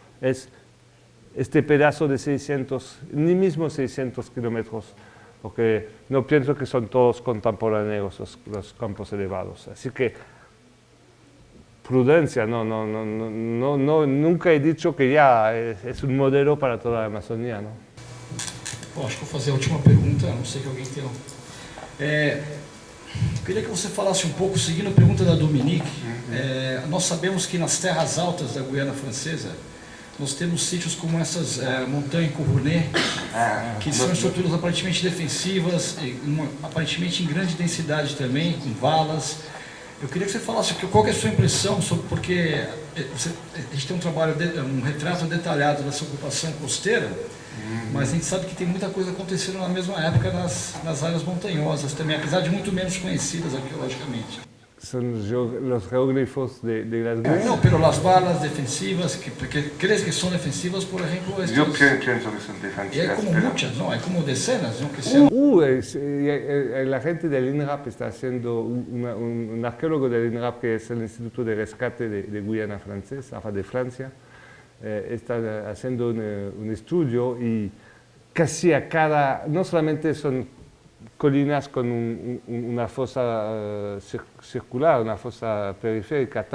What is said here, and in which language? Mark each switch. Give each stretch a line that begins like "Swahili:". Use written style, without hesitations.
Spanish: Es este pedazo de 600, ni mismo 600 kilómetros, porque no pienso que son todos contemporáneos los campos elevados. Así que prudencia, nunca he dicho que ya es un modelo para toda la Amazonía, ¿no?
Portuguese: Bom, acho que vou fazer a última pergunta, a não sei que alguém tenha. Eu queria que você falasse um pouco, seguindo a pergunta da Dominique. Nós sabemos que nas terras altas da Guiana Francesa, nós temos sítios como essas montanhas Couronné, que são estruturas aparentemente defensivas, aparentemente em grande densidade também, com valas. Eu queria que você falasse qual que é a sua impressão sobre, porque a gente tem um retrato detalhado dessa ocupação costeira, mas a gente sabe que tem muita coisa acontecendo na mesma época nas áreas montanhosas também, apesar de muito menos conhecidas arqueologicamente.
Spanish: Son los geóglifos de las Guianas. No, pero las balas defensivas, ¿crees que son defensivas, por ejemplo? Yo pienso que son defensivas. Y hay como muchas, ¿no? Hay como decenas, ¿no? Que sean... La gente del INRAP está haciendo, un arqueólogo del INRAP, que es el Instituto de Rescate de Guyana Francesa, de Francia, está haciendo un estudio y casi a no solamente son colinas con una fosa circular, una fosa periférica.